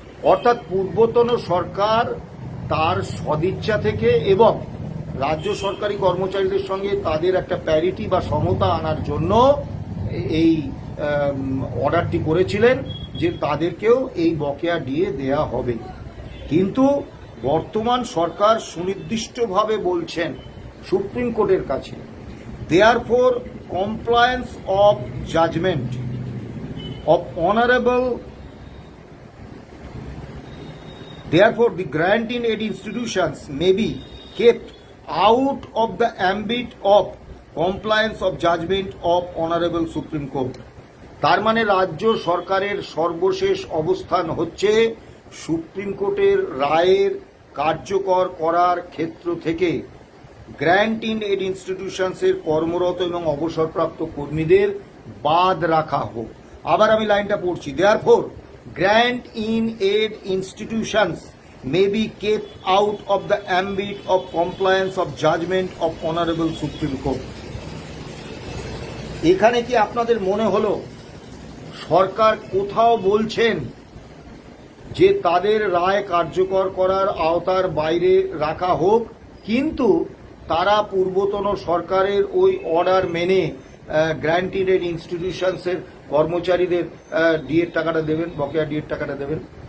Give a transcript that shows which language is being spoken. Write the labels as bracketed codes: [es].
[bn] অর্থাৎ পূর্বতন সরকার তার সদিচ্ছা থেকে এবং রাজ্য সরকারি কর্মচারীদের সঙ্গে তাদের একটা প্যারিটি বা সমতা আনার জন্য এই অর্ডারটি করেছিলেন যে তাদেরকেও এই বকেয়া ডিএ দেয়া হবে। কিন্তু বর্তমান সরকার সুনির্দিষ্টভাবে বলছেন সুপ্রিম কোর্টের কাছে, [en] Therefore compliance of judgment of honourable, therefore the granting aid institutions may be kept out of the ambit of compliance of judgment of honorable Supreme Court. [bn] তার মানে রাজ্য সরকারের সর্বশেষ অবস্থান হচ্ছে সুপ্রিম কোর্টের রায়ের কার্যকর করার ক্ষেত্র থেকে গ্র্যান্টিং এড ইনস্টিটিউশনসের কর্মরত এবং অবসরপ্রাপ্ত কর্মীদের বাদ রাখা হোক। আবার আমি লাইনটা পড়ছি, [en] Therefore grant in aid institutions may be kept out of the ambit of compliance of judgment of honorable Supreme Court. [bn] এখানে কি আপনাদের মনে হলো সরকার কোথাও বলছেন যে তাদের রায় কার্যকর করার আওতার বাইরে রাখা হোক, কিন্তু তারা পূর্বতন সরকারের ওই অর্ডার মেনে গ্র্যান্টিং এড ইনস্টিটিউশনসের কর্মচারীদের ডিএর টাকাটা দেবেন, বকেয়া ডিএর টাকাটা দেবেন?